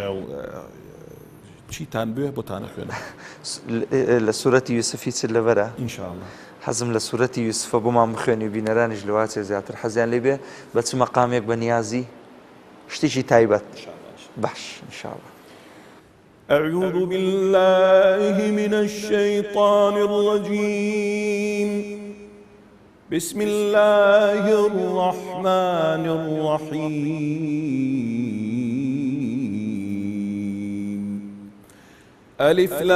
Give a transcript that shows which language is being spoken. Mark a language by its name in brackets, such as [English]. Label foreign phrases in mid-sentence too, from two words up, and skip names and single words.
[Central Kurdish] چیتان بێ بۆتانە خوێنە لە سوورەتی یوسفی چ لەبەرە ئینشاءالله حەزم لە سوورەتی یوسفە بۆمان بخوێنی و بینەرانیش لەواتێ زیاتر حەزیان لێ بێ بە چ مەقامێک بە نیازی شتێکی تایبەت باش ئینشاءالله. [Arabic] أعوذ بالله من الشيطان الرجيم بسم الله الرحمن الرحيم ألف